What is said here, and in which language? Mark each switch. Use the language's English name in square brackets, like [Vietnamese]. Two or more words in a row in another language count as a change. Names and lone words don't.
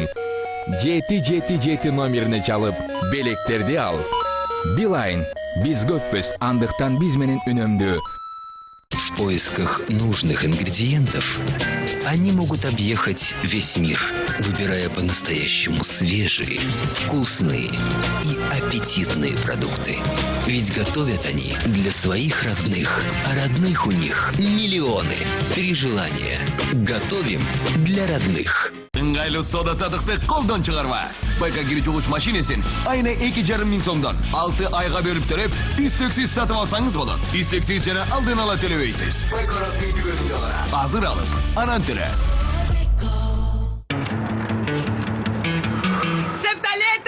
[Kyrgyz] 777 номерине чалып, белектерди ал. Билайн, биз көппүз, андыктан биз менен үнөмдүү. [Russian] В поисках нужных ингредиентов они могут объехать весь мир, выбирая по-настоящему свежие, вкусные и аппетитные продукты. Ведь готовят они для своих родных, а родных у них миллионы. 3 желания. Готовим для родных. [Kyrgyz] Ыңгайлуу соода саттыкты колдон чыгарма. Байка кири чугуч машинесин айына 2,5 миң сомдон 6 айга бөлүп төрөп, үстөксүз сатып алсаңыз болот. Үстөксүз жана алдын ала төлөбөйсүз. Азыр алып, анан төлө. Септолеты!